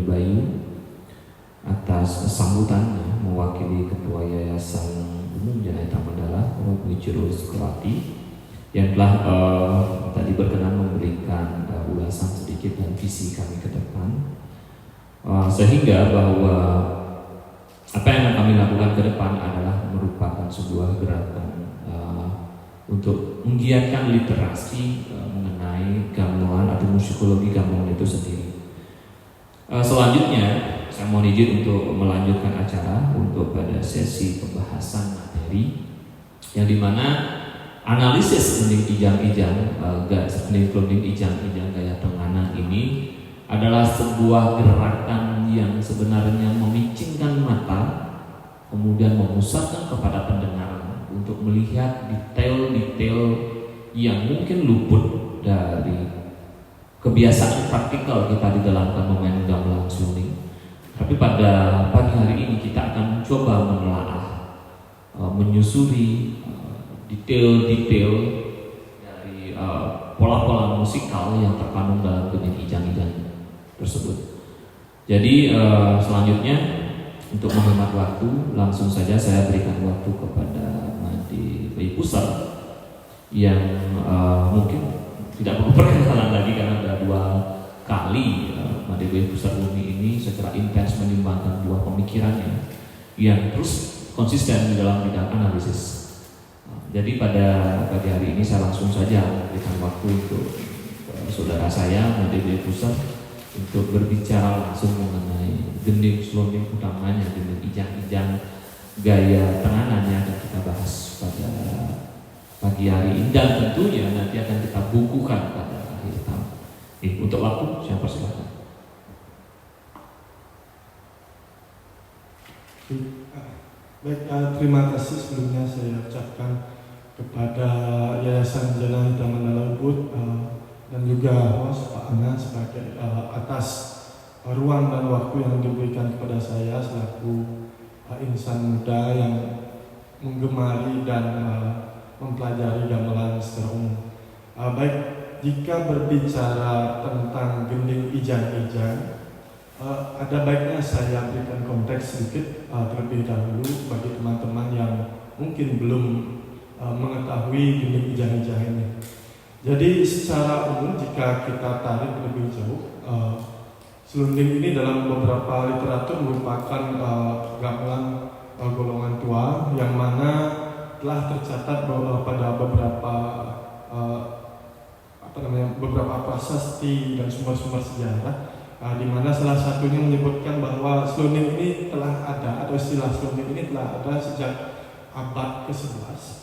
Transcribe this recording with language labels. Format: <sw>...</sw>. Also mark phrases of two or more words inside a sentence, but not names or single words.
<id>Bayu atas sambutannya mewakili Ketua Yayasan Umum Janayata Mandala, Bapak Wijuru Sukrati, yang telah tadi berkenan memberikan ulasan sedikit dan visi kami ke depan, sehingga bahwa apa yang akan kami lakukan ke depan adalah merupakan sebuah gerakan untuk menggiatkan literasi mengenai gamelan atau musikologi gamelan itu sendiri. Selanjutnya saya mohon izin untuk melanjutkan acara untuk pada sesi pembahasan materi yang dimana analisis kening ijang-ijang kening ijang-ijang gaya tenganan ini adalah sebuah gerakan yang sebenarnya memicingkan mata, kemudian memusatkan kepada pendengar untuk melihat detail-detail yang mungkin luput dari kebiasaan praktikal kita di dalam memainkan gamelan slonding. Tapi pada pagi hari ini kita akan mencoba menelaah, menyusuri detail-detail dari pola-pola musikal yang terkandung dalam kening ijang-ijang tersebut. Jadi selanjutnya untuk menghemat waktu, langsung saja saya berikan waktu kepada Madi Bayi Pusat yang mungkin tidak perlu perkenalan lagi karena ada 2 kali Madi Bayi Pusat Bumi ini secara intens menyumbangkan buah pemikirannya yang terus konsisten di dalam bidang analisis. Jadi pada pagi hari ini saya langsung saja memberikan waktu untuk saudara saya Madi Bayi Pusat untuk berbicara langsung mengenai gending slonding, utamanya gending ijang-ijang gaya tenganan yang akan kita bahas pada pagi hari ini, dan tentunya nanti akan kita bukukan pada akhir tahun. Untuk waktu saya persilakan. Baik, terima kasih sebelumnya saya ucapkan kepada Yayasan Janayata Mandala Ubud dan juga host Pak Ana sebagai atas ruang dan waktu yang diberikan kepada saya selaku insan muda yang menggemari dan mempelajari gamelan secara umum. Baik, jika berbicara tentang gending ijang-ijang, ada baiknya saya berikan konteks sedikit terlebih dahulu bagi teman-teman yang mungkin belum mengetahui gending ijang-ijang ini. Jadi secara umum jika kita tarik lebih jauh, slonding ini dalam beberapa literatur merupakan gamelan golongan tua yang mana telah tercatat pada beberapa prasasti dan sumber-sumber sejarah, di mana salah satunya menyebutkan bahwa slonding ini telah ada, atau istilah slonding ini telah ada sejak abad ke-11.</id>